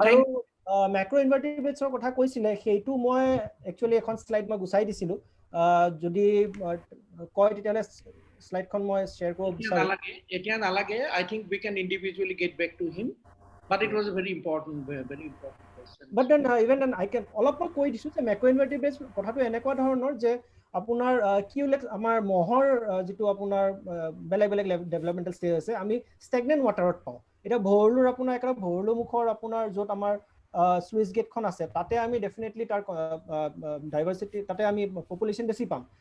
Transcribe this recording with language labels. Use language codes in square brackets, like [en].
[as] আৰু macro invertebrates কথা কৈছিলে, সেইটো মই একচুৱেলি এখন শ্লাইড মই গুচাই দিছিলোঁ। যদি কয় তেতিয়াহ'লে শ্লাইডখন মই শ্বেয়াৰ কৰিব বিচাৰোঁ। এতিয়া নালাগে। [en] I think we can individually get back to him, but it was a very important question. But then even then I can [as] অলপমান কৈ দিছোঁ যে macro invertebrates কথাটো এনেকুৱা ধৰণৰ যে আপোনাৰ কি হ'লে আমাৰ মহৰ যিটো আপোনাৰ বেলেগ বেলেগ ডেভেলপমেণ্টেল ষ্টেজ আছে, আমি ষ্টেগনেণ্ট ৱাটাৰত পাওঁ। এতিয়া ভৰলুৰ আপোনাৰ একেবাৰে ভৰলু মুখৰ আপোনাৰ য'ত আমাৰ স্লুইচ গেটখন আছে, তাতে আমি ডেফিনেটলি তাৰ ডাইভাৰ্চিটি, তাতে আমি পপুলেশ্যন বেছি পাম।